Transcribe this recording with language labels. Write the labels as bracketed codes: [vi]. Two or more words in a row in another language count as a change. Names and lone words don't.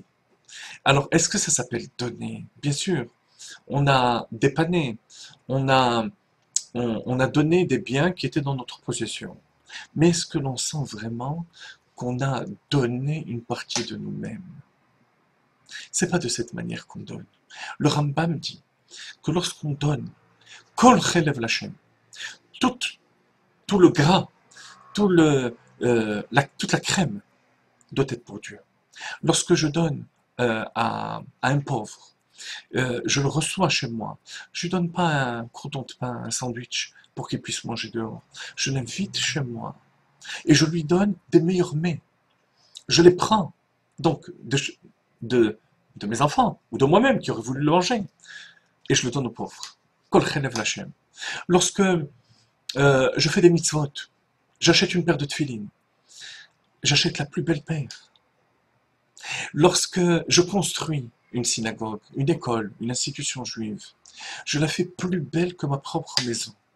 [fr] Alors, est-ce que ça s'appelle donner? Bien sûr, on a dépanné, on a donné des biens qui étaient dans notre possession. Mais est-ce que l'on sent vraiment qu'on a donné une partie de nous-mêmes? C'est pas de cette manière qu'on donne. Le Rambam dit que lorsqu'on donne, [he] כל חלב לכם, [fr] tout le gras, toute la crème doit être pour Dieu. Lorsque je donne à un pauvre, je le reçois chez moi. Je ne donne pas un crouton de pain, un sandwich pour qu'il puisse manger dehors. Je l'invite chez moi et je lui donne des meilleurs mets. Je les prends donc de mes enfants ou de moi-même qui aurais voulu le manger et je le donne aux pauvres. [he] כל חלב לכם. [fr] Lorsque je fais des mitzvot, j'achète une paire de tefilines, j'achète la plus belle paire. Lorsque je construis une synagogue, une école, une institution juive, je la fais plus belle que ma propre maison.